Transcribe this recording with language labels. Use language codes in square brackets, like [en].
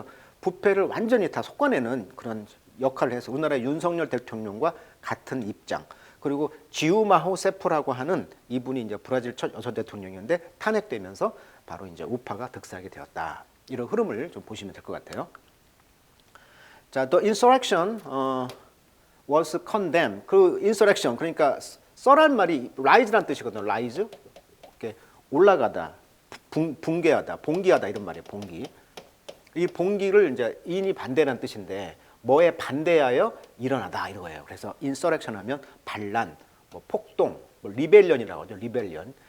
[ko] 그래서 부패를 완전히 다 솎아내는 그런 역할을 해서 우리나라 윤석열 대통령과 같은 입장. 그리고 지우마호 세프라고 하는 이분이 이제 브라질 첫 여성 대통령이었는데 탄핵되면서 바로 이제 우파가 득세하게 되었다. 이런 흐름을 좀 보시면 될 것 같아요. [en] 자, the insurrection was condemned. [ko] 그 insurrection 그러니까 썰한 말이 rise란 뜻이거든요. rise 이렇게 올라가다, 붕괴하다, 봉기하다 이런 말이에요. 봉기. 이 봉기를 이제 인이 반대라는 뜻인데 뭐에 반대하여 일어나다 이거예요. 그래서 insurrection 하면 반란, 뭐 폭동, 뭐 리벨련이라고 하죠. 리벨련.